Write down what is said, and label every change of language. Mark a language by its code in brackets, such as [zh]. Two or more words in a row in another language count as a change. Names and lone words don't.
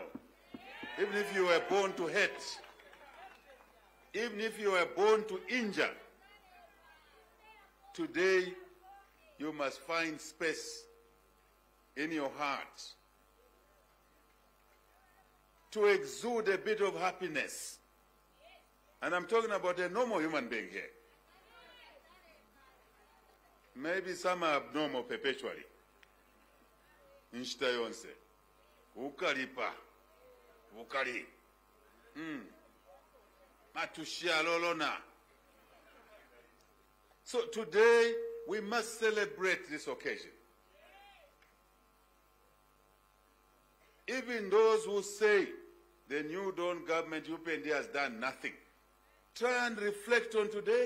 [en] Even if you were born to hate, even if you were born to injure, today you must find space in your heart to exude a bit of happiness. And I'm talking about a normal human being here. Maybe some are abnormal perpetually. [bem] Nshita yonse. Ukalipa. Ukali. Matushia lolona. [en] So today we must celebrate this occasion. Even those who say the New Dawn government, UPND, has done nothing, try and reflect on today.